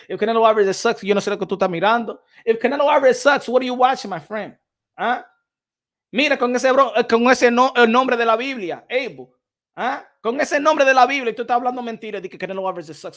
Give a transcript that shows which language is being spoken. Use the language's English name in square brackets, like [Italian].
[English] If Canelo Alvarez sucks, [Spanish] yo no sé lo que tú estás mirando. [English] If Canelo Alvarez sucks, what are you watching, my friend? Huh? [Spanish] Mira, con ese el nombre de la Biblia, Abel. ¿Ah? Con ese nombre de la Biblia, tú estás hablando mentira de que [English] Canelo Alvarez sucks.